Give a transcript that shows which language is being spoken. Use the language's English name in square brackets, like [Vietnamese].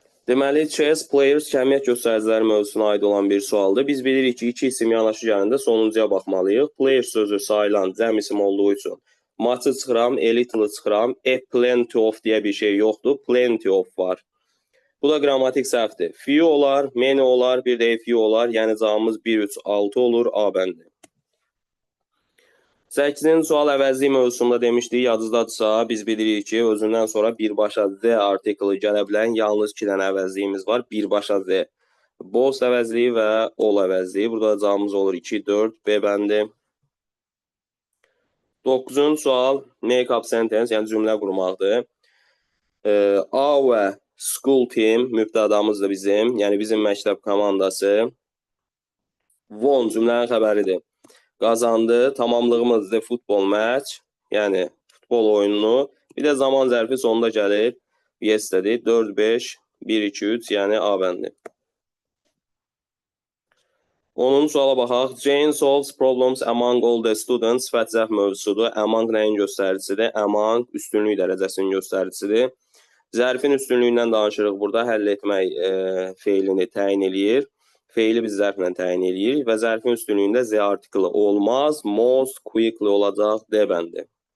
[Azerbaijani] Deməli, [English] chess players [Azerbaijani] kəmiyyət göstəriciləri mövzusuna aid olan bir sualdır. Biz bilirik ki, iki isim yanaşı gəlində sonuncuya baxmalıyıq. Player sözü sayılan cəm isim olduğu üçün maçı çıxıram, a little çıxıram, [English] a plenty of [Azerbaijani] deyə bir şey yoxdur, plenty of var. Bu da qrammatik səhvdir. Few olar, many olar, bir də few olar. Yəni cavabımız 1, 3, 6 olur, A bəndi. 8-ci sual əvəzlik mövzusunda demişdik, yadınızdadırsa, biz bilirik ki, özündən sonra birbaşa Z artiklı gələ bilən yalnız 2 dənə əvəzliyimiz var. Birbaşa Z. Both əvəzliyi və all əvəzliyi. Burada cavabımız olur 2, 4, B bəndi. 9-cu sual, [English] make up sentence, [Azerbaijani] yəni cümlə qurmaqdır. [English] Our school team, [Azerbaijani] mübtədamızdır bizim, yəni bizim məktəb komandası. Won cümlənin xəbəridir. Qazandı, tamamlığımız [English] the football match, [Azerbaijani] yəni futbol oyununu. Bir də zaman zərfi sonunda gəlir. Yesterday 4, 5, 1, 2, 3, yəni A bəndi. 10-cu suala baxaq. [English] Jane solves problems among all the students. [Azerbaijani] Sifət zərf mövzusudur. Among nəyin göstəricisidir? Among üstünlük dərəcəsinin göstəricisidir. Zərfin üstünlüyündən danışırıq burada. Həll etmək feilini təyin eləyir. Feili biz zərflə təyin edirik və zərfin üstünlüyündə Z artiklı olmaz. [English] Most quickly [Azerbaijani] olacaq D bəndi.